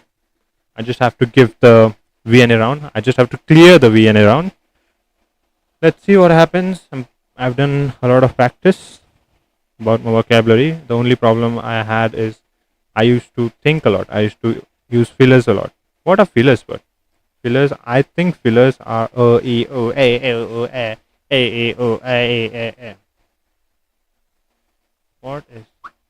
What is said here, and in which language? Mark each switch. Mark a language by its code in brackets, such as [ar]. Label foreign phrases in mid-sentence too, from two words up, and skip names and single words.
[en] I just have to give the VNA round. I just have to clear the VNA round. Let's see what happens. I've done a lot of practice about my vocabulary. The only problem I had is I used to think a lot. I used to use fillers a lot. What are fillers? But fillers, I think fillers are e o a o a e o a. What is